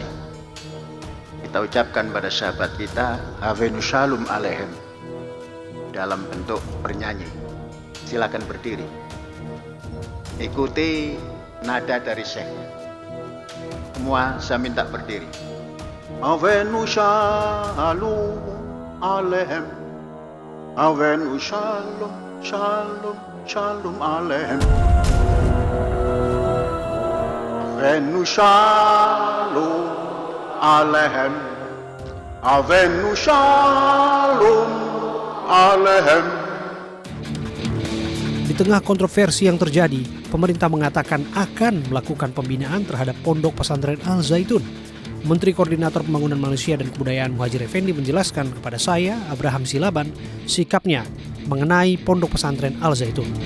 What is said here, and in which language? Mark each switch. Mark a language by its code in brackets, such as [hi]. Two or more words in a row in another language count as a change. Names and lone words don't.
[id] Kita ucapkan pada sahabat kita [he] הבאנו שלום עליכם [id] dalam bentuk bernyanyi. Silakan berdiri. Ikuti nada dari Syekh. Semua saya minta berdiri. [he] הבאנו שלום עליכם. הבאנו שלום שלום, שלום עליכם. הבאנו שלום עליכם. הבאנו שלום עליכם. [id] Di tengah kontroversi yang terjadi, pemerintah mengatakan akan melakukan pembinaan terhadap Pondok Pesantren Al Zaitun. Menteri Koordinator Pembangunan Manusia dan Kebudayaan Muhadjir Effendi menjelaskan kepada saya, Abraham Silaban, sikapnya mengenai Pondok Pesantren Al Zaitun.